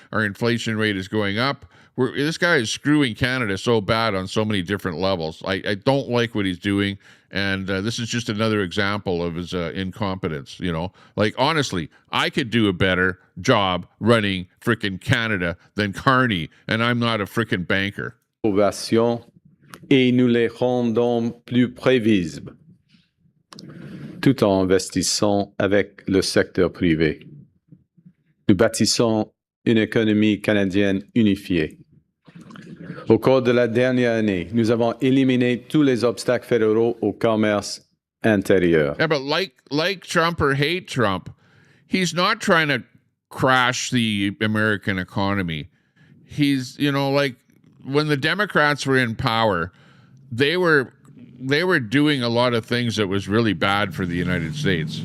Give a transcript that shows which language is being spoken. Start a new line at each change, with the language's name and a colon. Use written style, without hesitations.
English: Our inflation rate is going up. This guy is screwing Canada so bad on so many different levels. I don't like what he's doing, and this is just another example of his incompetence, Like, honestly, I could do a better job running frickin' Canada than Carney, and I'm not a frickin' banker.
French: Et nous les rendons plus prévisibles, tout en investissant avec le secteur privé. Nous bâtissons une économie canadienne unifiée. Au cours de la dernière année, nous avons éliminé tous les obstacles fédéraux au commerce intérieur.
English: Yeah, but like Trump or hate Trump, he's not trying to crash the American economy. He's, like when the Democrats were in power, they were doing a lot of things that was really bad for the United States.